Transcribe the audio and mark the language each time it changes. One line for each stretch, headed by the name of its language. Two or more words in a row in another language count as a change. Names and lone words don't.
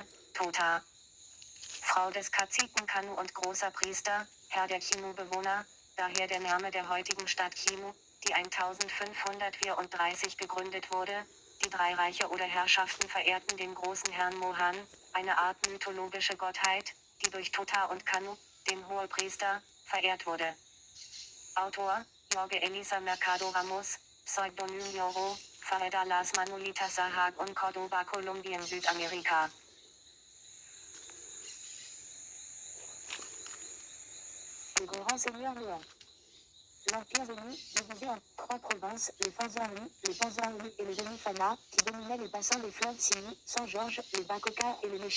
German: Tota, Frau des Kaziken Kanu und großer Priester, Herr der Kinu-Bewohner, daher der Name der heutigen Stadt Kinu, die 1534 gegründet wurde. Die 3 Reiche oder Herrschaften verehrten den großen Herrn Mohan, eine Art mythologische Gottheit, die durch Tota und Kanu, den Hohepriester, verehrt wurde. Autor, Jorge Elisa Mercado Ramos, Pseudonym Yoro, Faeda Las Manuelitas Sahag und Córdoba, Kolumbien, Südamerika.
French: Le grand seigneur Muan. L'Empire Zenu, divisé en 3 provinces, les Fanzanlu, les Panzanlu et les Zenufana, qui dominaient les bassins des fleuves Sinu, San Jorge, le Bacoca et le Nechi.